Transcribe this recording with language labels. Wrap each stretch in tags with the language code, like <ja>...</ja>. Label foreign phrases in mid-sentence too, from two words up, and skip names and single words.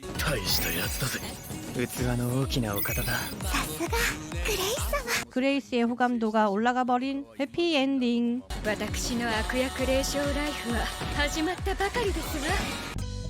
<ja>大したやつだぜ。器の大きなお方だ。さすがグレイス様。</ja> <ko>그레이스의 호감도가 올라가 버린 해피엔딩.</ko> <ja>私の悪役霊障ライフは始まったばかりですわ。</ja>